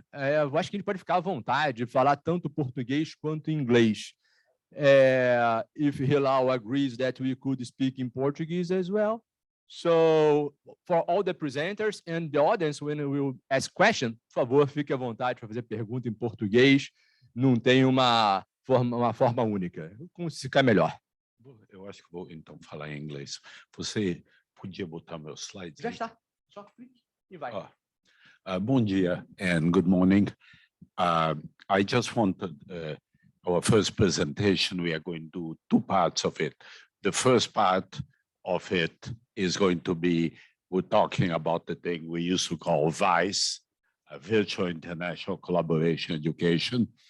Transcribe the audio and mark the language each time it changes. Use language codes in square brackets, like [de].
[pt] Eu acho que ele pode ficar à vontade de falar tanto português quanto inglês. [en] If Hilal agrees that we could speak in Portuguese as well. So, for all the presenters and the audience, when we will ask questions, [pt] por favor, fique à vontade para fazer pergunta em português. Não tem uma forma única. Como se ficar melhor? Eu acho que vou, então, falar em inglês. Você podia botar meus slides? Já está. Só clique e vai. Bom dia [en] and good morning. I just wanted our first presentation, we are going to do two parts of it. The first part of it is going to be, we're talking about the thing we used to call VICE, Virtual International Collaboration Education.